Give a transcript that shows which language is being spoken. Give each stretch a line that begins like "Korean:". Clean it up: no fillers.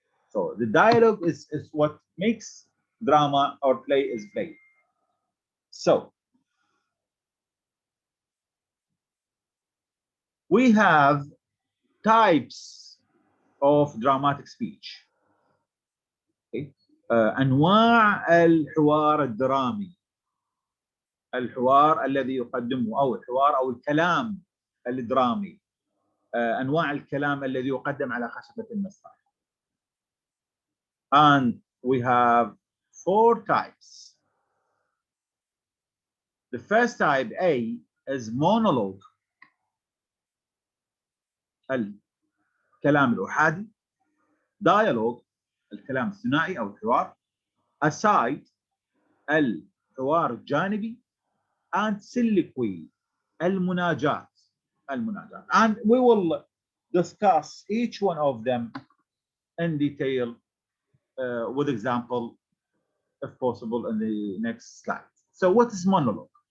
English: So the dialogue is what makes drama or play is play. So we have types of dramatic speech. Okay.
Arabic: أنواع الحوار الدرامي، الحوار الذي يقدمه أو الحوار أو الكلام الدرامي، أنواع الكلام الذي يقدم على خشبة المسرح.
English: And we have 4 types. The first type A is monologue،
Arabic: الكلام الأحادي. Dialogue، الكلام الثنائي أو الحوار. Aside، الحوار الجانبي.
English: And soliloquy، المناجات. And we will discuss each one of them in detail with example, if possible, in the next slide. So what is monologue?